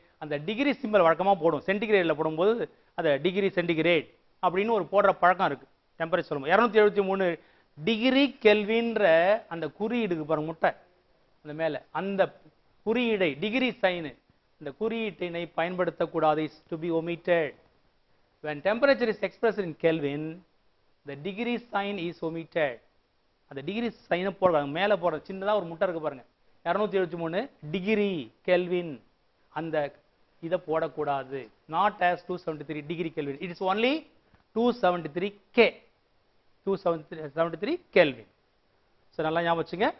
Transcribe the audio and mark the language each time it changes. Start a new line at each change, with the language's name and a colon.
Tamil: அந்த degree simple வழக்கமாக போடும். சென்டிகிரேடில் போடும்போது அதை டிகிரி சென்டிகிரேட் அப்படின்னு ஒரு போடுற பழக்கம் இருக்கு. டெம்பரேச்சர் சொல்லுவோம் 273 டிகிரி கெல்வின்ற அந்த குறியீடுக்கு பாருங்க முட்டை அந்த மேலே அந்த குறியீடை டிகிரி சைனு இந்த குறியீட்டினை பயன்படுத்தக்கூடாது.
English: Is to be omitted. when temperature is expressed in Kelvin the degree sign is omitted.
Tamil: அந்த டிகிரி சைனை போடுறாங்க மேலே போடுற சின்னதாக ஒரு முட்டை இருக்கு பாருங்க 273 டிகிரி கெல்வின் அந்த இதை போடக்கூடாது.
English: Not as 273 degree Kelvin. It is only 273 K 273 Kelvin. So
Tamil: நல்லா ஞாபகம் வச்சுங்க.